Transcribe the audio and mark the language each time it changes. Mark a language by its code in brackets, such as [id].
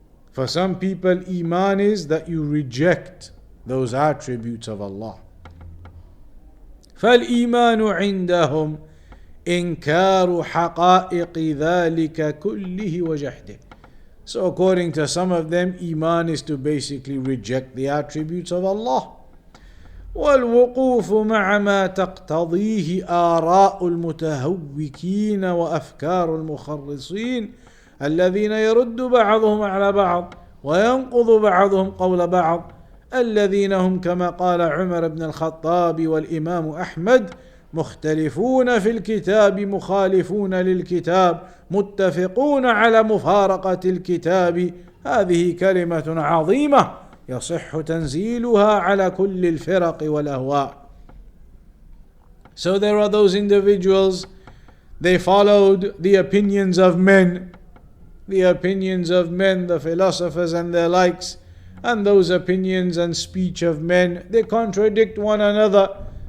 [en] For some people, Iman is that you reject those attributes of Allah. [ar] فالإيمان عندهم إنكار حقائق ذلك كله وجحده. [en] So according to some of them, Iman is to basically reject the attributes of Allah. [ar] والوقوف مع ما تقتضيه آراء المتهوكين وأفكار المخرصين الذين يرد بعضهم على بعض وينقض بعضهم قول بعض الذين هم كما قال عمر بن الخطاب والإمام أحمد مختلفون في الكتاب مخالفون للكتاب متفقون على مفارقة الكتاب. هذه كلمة عظيمة يصح تنزيلها على كل الفرق والأهواء. [en] So there are those individuals, they followed the opinions of men, the philosophers and their likes, and those opinions and speech of men, they contradict one another.